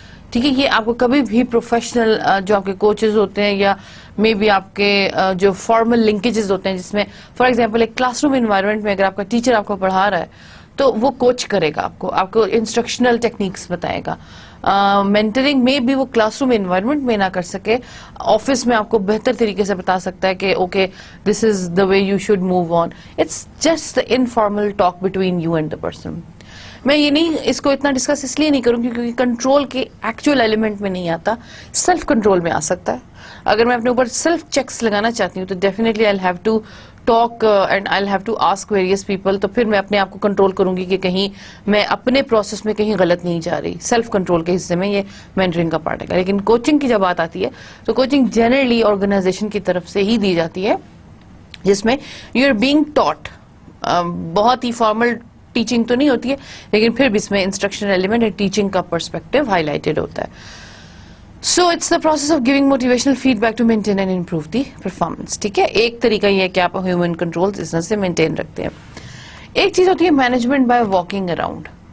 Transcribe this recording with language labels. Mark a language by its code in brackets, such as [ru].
[ur] ٹھیک ہے, یہ آپ کو کبھی بھی پروفیشنل جو آپ کے کوچز ہوتے ہیں یا مے بی آپ کے جو فارمل لنکیجز ہوتے ہیں, جس میں فار ایگزامپل ایک کلاس روم انوائرمنٹ میں اگر آپ کا ٹیچر آپ کو پڑھا رہا ہے تو وہ کوچ کرے گا آپ کو انسٹرکشنل ٹیکنیکس بتائے گا. مینٹرنگ میں بھی وہ کلاس روم انوائرمنٹ میں نہ کر سکے, آفس میں آپ کو بہتر طریقے سے بتا سکتا ہے کہ [en] Okay this is the way you should move on. It's just informal talk between you and the person. [ur] میں یہ نہیں اس کو اتنا ڈسکس اس لیے نہیں کروں کیونکہ کنٹرول کے ایکچوئل ایلیمنٹ میں نہیں آتا, سیلف کنٹرول میں آ سکتا ہے. اگر میں اپنے اوپر سیلف چیکس لگانا چاہتی ہوں تو [en] Definitely I have to talk and I have to ask various people. [ur] تو پھر میں اپنے آپ کو کنٹرول کروں گی کہ کہیں میں اپنے پروسیس میں کہیں غلط نہیں جا رہی. سیلف کنٹرول کے حصے میں یہ مینٹرنگ کا پارٹ ہے. لیکن کوچنگ کی جب بات آتی ہے تو کوچنگ جنرلی آرگنائزیشن کی طرف سے ہی دی جاتی ہے, جس میں [en] You are being taught. [ur] بہت ہی فارمل ٹیچنگ تو نہیں ہوتی ہے لیکن پھر بھی اس میں انسٹرکشنل ایلیمنٹ اور ٹیچنگ کا پرسپیکٹو ہائی لائٹڈ ہوتا ہے. [en] So it's the process of giving motivational feedback to maintain and improve the performance. [ur] ٹھیک ہے, ایک طریقہ یہ ہے کہ آپ ہیومن کنٹرول اس طرح سے مینٹین رکھتے ہیں. ایک چیز ہوتی ہے مینجمنٹ بائی واکنگ اراؤنڈ.